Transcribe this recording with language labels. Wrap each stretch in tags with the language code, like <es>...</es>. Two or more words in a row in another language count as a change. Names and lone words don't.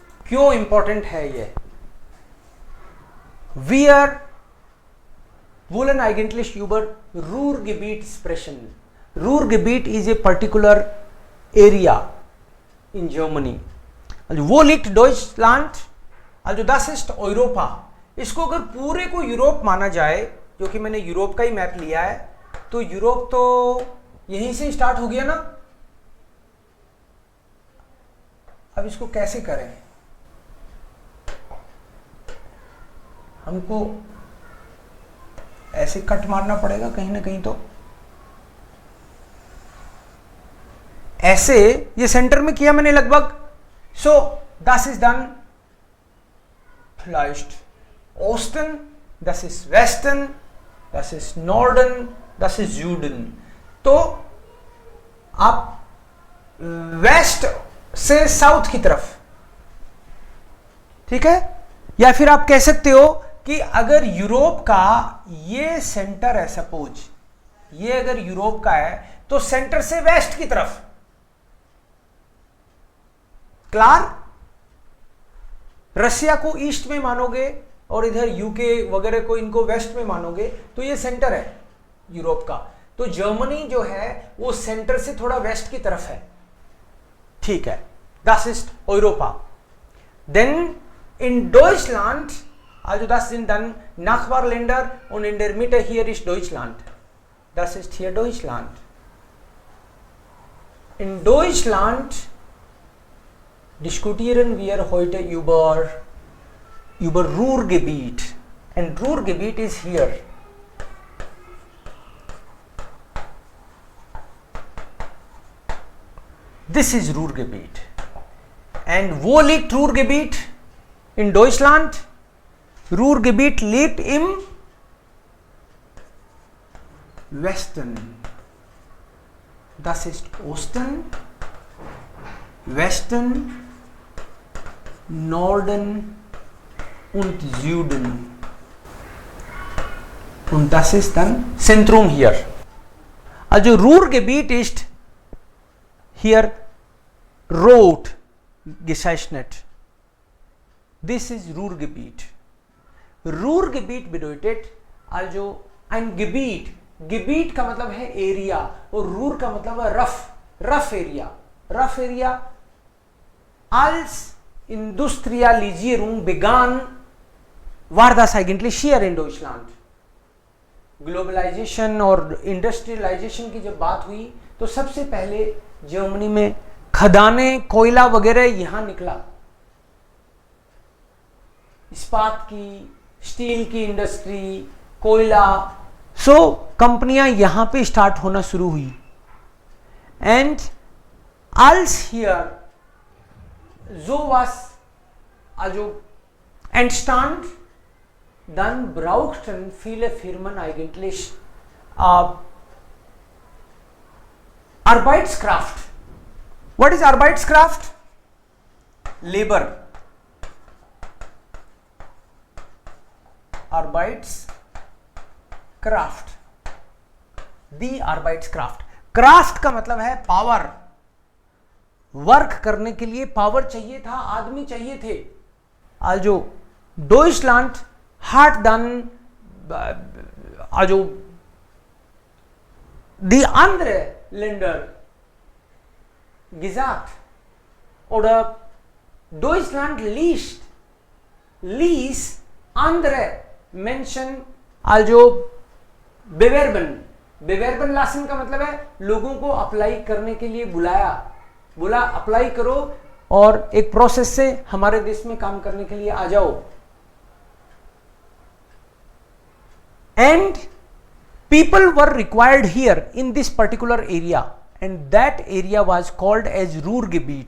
<hi>क्यों इंपॉर्टेंट है ये?</hi> <de>Where Wollen eigentlich über Ruhrgebiet sprechen.</de> <en>Ruhrgebiet is a particular area in Germany.</en> <de>Also wo liegt Deutschland? Also das ist Europa.</de> <hi>इसको अगर पूरे को यूरोप माना जाए, जो कि मैंने यूरोप का ही मैप लिया है, तो यूरोप तो यहीं से स्टार्ट हो गया ना. अब इसको कैसे करें? हमको ऐसे कट मारना पड़ेगा कहीं ना कहीं. तो ऐसे ये सेंटर में किया मैंने लगभग.</hi> <de>सो das ist dann vielleicht Osten, das ist Westen, das ist Norden, das ist Süden.</de> <hi>तो आप वेस्ट से साउथ की तरफ, ठीक है. या फिर आप कह सकते हो कि अगर यूरोप का ये सेंटर है, सपोज ये अगर यूरोप का है, तो सेंटर से वेस्ट की तरफ. क्लियर? रशिया को ईस्ट में मानोगे और इधर यूके वगैरह को इनको वेस्ट में मानोगे, तो ये सेंटर है यूरोप का. तो जर्मनी जो है वो सेंटर से थोड़ा वेस्ट की तरफ है, ठीक है.</hi> <de>Das ist Europa. Then in Deutschland, also das sind dann Nachbarländer und in der Mitte hier ist Deutschland. Das ist hier Deutschland. In Deutschland diskutieren wir heute über Ruhrgebiet.</de> <en>And Ruhrgebiet is here. This is Ruhrgebiet.</en> <de>And wo liegt Ruhrgebiet in Deutschland? Ruhrgebiet liegt im Westen. Das ist Osten, Westen, Norden und Süden. Und das ist dann Zentrum hier. Also Ruhrgebiet ist hier rot gezeichnet. This is Ruhrgebiet. Ruhrgebiet bedeutet also ein Gebiet.</de> <hi>Gebiet का मतलब है एरिया और रूर का मतलब है</hi> <en>rough area. Rough area.</en> <de>Als Industrialisierung begann, war das eigentlich hier in Deutschland.</de> <hi>ग्लोबलाइजेशन और इंडस्ट्रियलाइजेशन की जब बात हुई तो सबसे पहले जर्मनी में खदाने, कोयला वगैरह यहां निकला. इस्पात की, स्टील की इंडस्ट्री, कोयला, सो कंपनियां यहां पे स्टार्ट होना शुरू हुई.</hi> <de>एंड als hier sowas also entstand, dann brauchten viele Firmen eigentlich Arbeitskraft.</de> <en>What is Arbeitskraft? Labor.</en> <de>Arbeitskraft. Die Arbeitskraft.</de> <hi>क्राफ्ट का मतलब है पावर. वर्क करने के लिए पावर चाहिए था, आदमी चाहिए थे.</hi> <de>Also Deutschland hat dann also die andere Länder gesagt oder Deutschland ließ andere Menschen also bewerben lassen</de> <hi>का मतलब है लोगों को अप्लाई करने के लिए बोला अप्लाई करो और एक प्रोसेस से हमारे देश में काम करने के लिए आ जाओ.</hi> <en>and people were required here in this particular area and that area was called as Ruhrgebiet.</en>